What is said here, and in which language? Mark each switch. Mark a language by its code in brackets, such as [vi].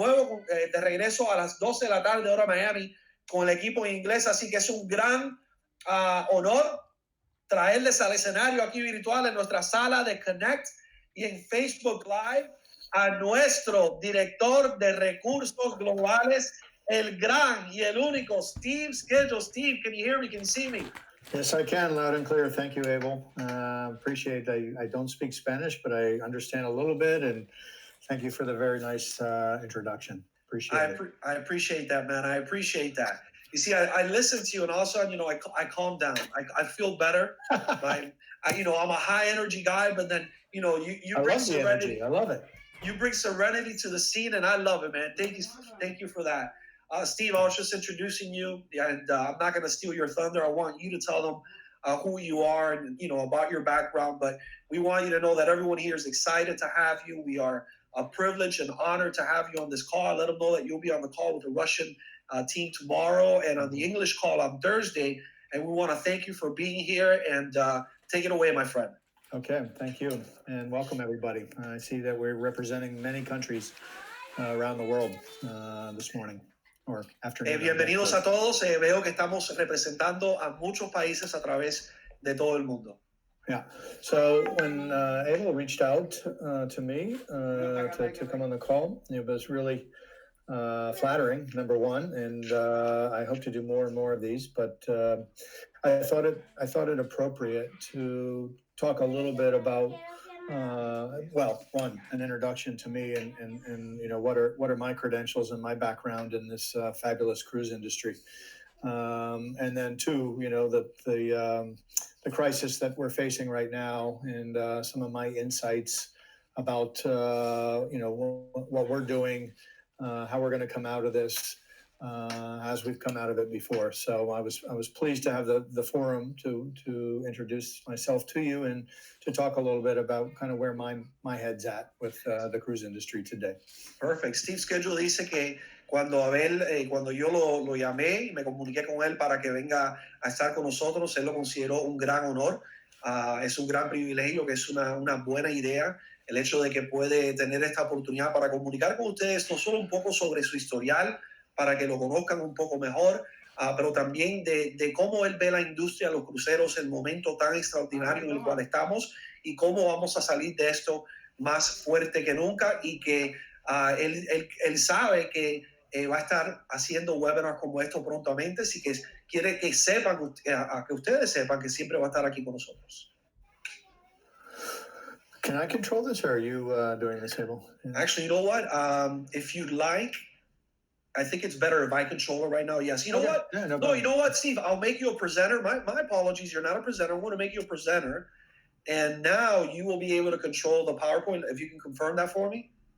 [es] nuevo de regreso a las 12 de la tarde hora Miami con el equipo en inglés, así que es un gran honor traerles al escenario aquí virtual en nuestra sala de Connect y en Facebook Live a nuestro director de recursos globales, el gran y el único Steve Schedule. [en] Steve, can you hear me? Can you see me? Yes, I can, loud and clear. Thank you, Abel. Appreciate I don't speak Spanish, but I understand a little bit, and thank you for the very nice introduction. Appreciate it. I appreciate that, man. I appreciate that. You see, I listen to you, and all of a sudden, I calm down. I feel better. I'm a high energy guy, but then, you bring serenity. I love it. You bring serenity to the scene, and I love it, man. Thank you for that. Steve, I was just introducing you, and I'm not going to steal your thunder. I want you to tell them who you are and, about your background, but we want you to know that everyone here is excited to have you. We are a privilege and honor to have you on this call. Let them know that you'll be on the call with the Russian team tomorrow and on the English call on Thursday. And we want to thank you for being here, and take it away, my friend. Okay, thank you, and welcome everybody. I see that we're representing many countries around the world this morning or afternoon. [es] Bienvenidos a todos. Veo que estamos representando a muchos países a través de todo el mundo. [en] Yeah. So when Abel reached out to me to come on the call, it was really flattering, number one, and I hope to do more and more of these. But I thought it appropriate to talk a little bit about an introduction to me and what are my credentials and my background in this fabulous cruise industry, and then two, the crisis that we're facing right now, and some of my insights about what we're doing, how we're going to come out of this, as we've come out of it before. So I was pleased to have the forum to introduce myself to you and to talk a little bit about kind of where my head's at with the cruise industry today. Perfect. [es] Steve Schedule dice que cuando yo lo llamé y me comuniqué con él para que venga a estar con nosotros, él lo consideró un gran honor. Es un gran privilegio, que es una buena idea el hecho de que puede tener esta oportunidad para comunicar con ustedes no solo un poco sobre su historial, para que lo conozcan un poco mejor, pero también de cómo él ve la industria de los cruceros, el momento tan extraordinario en el cual estamos y cómo vamos a salir de esto más fuerte que nunca, y que él sabe que va a estar haciendo webinars como esto prontamente, así que quiere que sepan, que ustedes sepan que siempre va a estar aquí con nosotros. [en] Can I control this, or are you doing this, Abel? Actually, you know what? If you'd like, I think it's better if I control it right now. Yes. You know what? Yeah, no, you know what, Steve? I'll make you a presenter. My apologies. You're not a presenter. I want to make you a presenter. And now you will be able to control the PowerPoint. If you can confirm that for me.